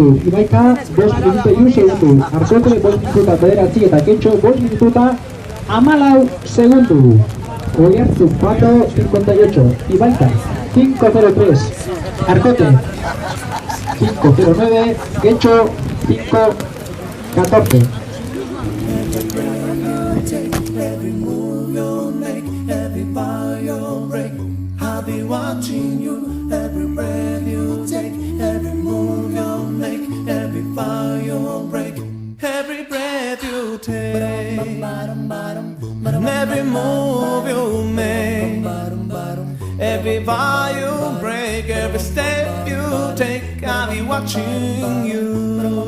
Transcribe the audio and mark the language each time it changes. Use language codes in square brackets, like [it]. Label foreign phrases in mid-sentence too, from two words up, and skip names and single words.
[eu] Ibaika, 5 minutu 1 segundu. Arkote, 5 minututa bederatzi eta Getxo, 5 minututa 14 segundu. Oiartzuk, 4.58. Ibaika, 5.03. Arkote, 5.09. Getxo, 5.14. [en] Every move you make, every bow you break, I'll be watching you. Every breath you take, every move you make, every bow you break, every breath you take, every move you make, every bow you break, every step you take, I'll be watching you.